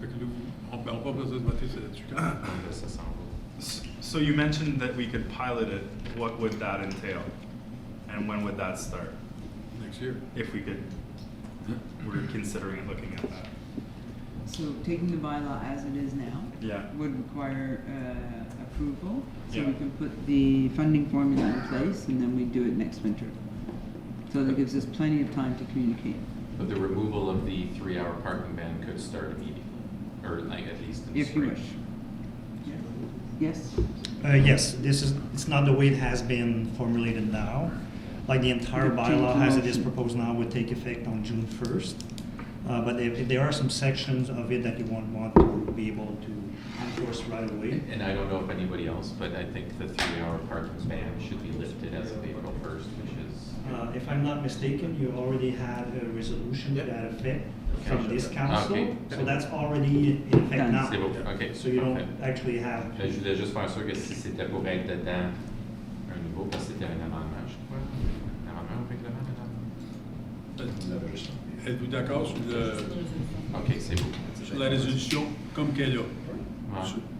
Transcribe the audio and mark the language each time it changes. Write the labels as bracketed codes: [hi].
[fr] Fait que nous, on n'a pas besoin de voter là-dessus. Là, ça s'en va. [en] So you mentioned that we could pilot it. What would that entail? And when would that start? Next year. If we could, we're considering looking at that. So taking the bylaw as it is now Yeah. would require approval. So Yeah. we can put the funding formula in place, and then we do it next winter. So that gives us plenty of time to communicate. But the removal of the 3-hour parking ban could start immediately, or like at least in the If you spring. wish. Yes? Yes, it's not the way it has been formulated now. like the entire bylaw as it is proposed now would take effect on June 1st. But if there are some sections of it that you want to be able to enforce right away. And I don't know if anybody else, but I think the 3-hour parking ban should be lifted as of April 1st, which is. If I'm not mistaken, you already had a resolution to that effect from this council. Okay. So that's already in effect now. [fr] C'est beau, ok. [en] So you don't [fr] Parfait. [en] actually have. [fr] Je voulais juste faire sûr que si c'était pour être dedans un nouveau, parce que c'était un amendement, je crois. Un amendement au règlement, madame? Êtes-vous d'accord sur, Ok, c'est beau. sur la résolution comme qu'elle est là? Ouais. Sur-